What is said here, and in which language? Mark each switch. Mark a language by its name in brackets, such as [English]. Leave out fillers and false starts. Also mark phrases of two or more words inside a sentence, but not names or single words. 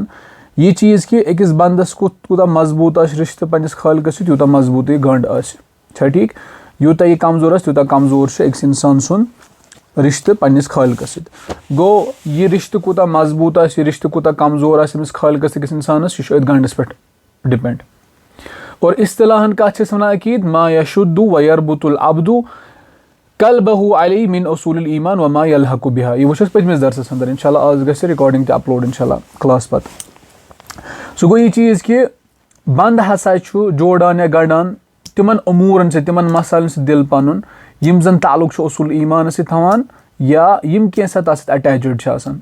[Kashmiri] یہِ چیٖز کہِ أکِس بنٛدس کوٗتاہ مضبوٗط آسہِ رِشتہٕ پننِس خٲلقس سۭتۍ تیوٗتاہ مضبوٗط یہِ گنٛڈ آسہِ چھا ٹھیٖک. یوٗتاہ یہِ کمزور آسہِ تیوٗتاہ کمزور چھُ أکِس انسان سُنٛد رِشتہٕ پننِس خٲلقس سۭتۍ. گوٚو یہِ رِشتہٕ کوٗتاہ مضبوٗط آسہِ یہِ رِشتہٕ کوٗتاہ کمزور آسہِ أمِس خٲلقس أکِس انسانس یہِ چھُ أتھۍ گنٛڈس پٮ۪ٹھ ڈِپینٛڈ. اور اصطلاحن کتھ چھِ أسۍ ونان عقیٖد [Arabic] ما یشُدُ ویربُطُ العبدُ قلبہ علیہ من اصوٗل الایمان وما یلحق بہا. [Kashmiri] یہِ وٕچھ اَسہِ پٔتمِس درسس انٛدر [Arabic] انشاء اللہ. [Kashmiri] آز گژھِ رِکاڈِنگ تہِ اپلوڈ [Arabic] انشاء اللہ [Kashmiri] کلاس پتہٕ. سُہ گوٚو یہِ چیٖز کہِ بنٛد ہسا چھُ جوڑان یا گنڈان تِمن اموٗرن سۭتۍ تِمن مسالن سۭتۍ دِل پنُن یِم زن تعلُق چھُ اصوٗل ایٖمانس سۭتۍ تھاوان یا یِم کینٛژھا تتھ سۭتۍ اٹیچڈ چھِ آسان.